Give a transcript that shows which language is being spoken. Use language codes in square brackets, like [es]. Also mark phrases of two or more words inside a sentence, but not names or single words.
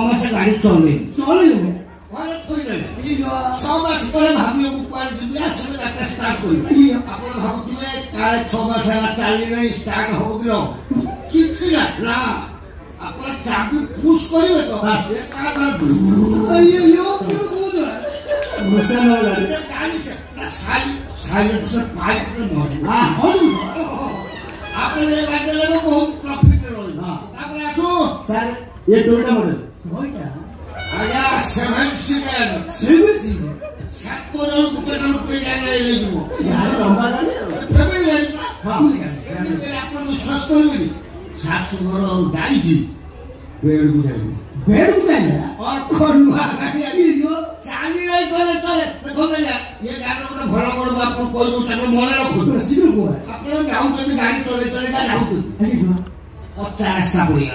[or] ମାସ ଗାଡ଼ି ଚଲେଇଲେ ଘରେ ଥୋଇଦେଲେ 6 ମାସ ପରେ ଭାବିବେ ମୁଁ କୁଆଡ଼େ ଯିବି ଆସିଲେ ଗାଡ଼ିଟା ଷ୍ଟାର୍ଟ କରିବି ଆପଣ ଭାବୁଥିବେ କାଳେ 6 ମାସ ହେଲା ଚାଲି ନାହିଁ ଷ୍ଟାର୍ଟ ହବ କି କିଛି ନା ଆପଣ ଚାବି ପୁସ୍ କରିବେ ତ ଆପଣ ଏ ଗାଡ଼ିରେ ବହୁତ ପ୍ରଫିଟ ରହିବ ତାପରେ ଆସୁ [hi] ये टोयोटा मॉडल [or] ଆଜ୍ଞା 7 ସିଟର 7 ଜଣକୁ ପେଟ୍ରୋଲ ପୁରେଇ ଯାଇଯିବ ଆପଣ ବିଶ୍ୱାସ କରିବେନି ଶାଶୁଘର ଯାଇଛି ବେଡକୁ ଯାଇଯିବ ଅର୍ଥ ନୂଆ ଗାଡ଼ି ଚାଲି ରହି କଲେ ଚଳେ ଦେଖନ୍ତୁ ଇଏ ଗାଡ଼ିର ଗୋଟେ ଭଲ ବଡ଼ ଆପଣ କହିବୁ ତାପରେ ମନେ ରଖନ୍ତୁ ଆପଣ ଯାଉଛନ୍ତି ଗାଡ଼ି ଚଲେଇ ଯାଉଛନ୍ତି 50 ରାସ୍ତା ପଡ଼ିଗଲା